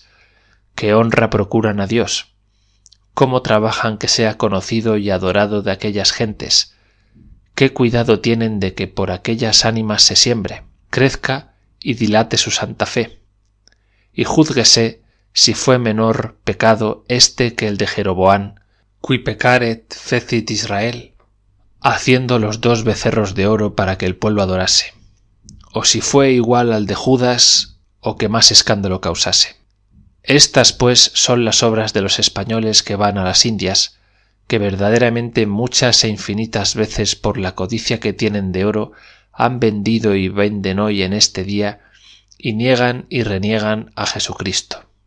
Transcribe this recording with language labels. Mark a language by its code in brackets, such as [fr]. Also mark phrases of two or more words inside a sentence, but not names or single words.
[es] qué honra procuran a Dios, cómo trabajan que sea conocido y adorado de aquellas gentes, qué cuidado tienen de que por aquellas ánimas se siembre, crezca y dilate su santa fe, y júzguese si fue menor pecado este que el de Jeroboam, [la] qui pecaret fecit Israel, [es] haciendo los 2 becerros de oro para que el pueblo adorase, o si fue igual al de Judas, o que más escándalo causase. Estas, pues, son las obras de los españoles que van a las Indias, que verdaderamente muchas e infinitas veces por la codicia que tienen de oro han vendido y venden hoy en este día, y niegan y reniegan a Jesucristo.